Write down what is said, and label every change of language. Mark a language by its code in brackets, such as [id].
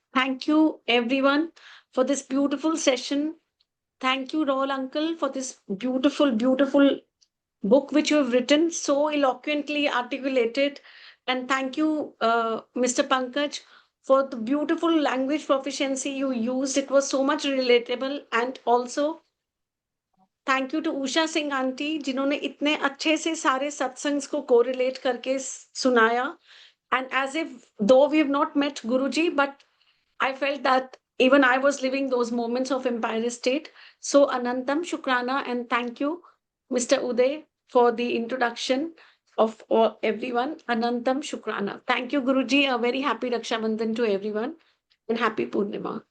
[en] Thank you, everyone, for this beautiful session. Thank you, Rahul Uncle, for this beautiful, beautiful book which you have written, so eloquently articulated. And thank you, Mr. Pankaj, for the beautiful language proficiency you used. It was so much relatable. And also, thank you to Usha Singh Aunty, [hi] जिन्होंने इतने अच्छे से सारे सत्संग्स को correlate करके सुनाया. [en] And as if though we have not met Guruji, but I felt that even I was living those moments of Empire State. So Anantam Shukrana, and thank you, Mr. Uday, for the introduction of everyone. Anantam Shukrana. Thank you, Guruji. A very happy Raksha Bandhan to everyone, and happy Purnima.